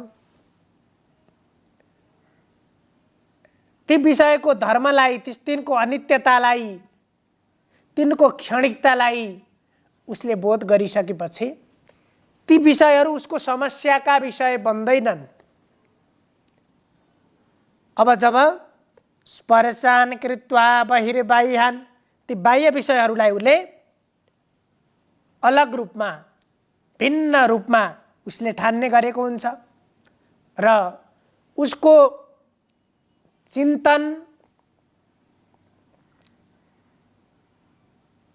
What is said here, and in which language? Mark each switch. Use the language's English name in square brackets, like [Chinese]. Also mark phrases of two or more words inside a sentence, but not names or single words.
[Nepali] ती विषयको धर्मलाई, तिनको अनित्यतालाई, तिनको क्षणिकतालाई उसले बोध गरिसकेपछि ती विषयहरू उसको समस्याका विषय बन्दैनन्। अब जब [Sanskrit] स्पर्शान् कृत्वा बहिर्बाह्यान्, [Nepali] ती बाह्य विषयहरूलाई उसले अलग रूपमा, भिन्न रूपमा उसले ठान्ने गरेको हुन्छ र उसको चिन्तन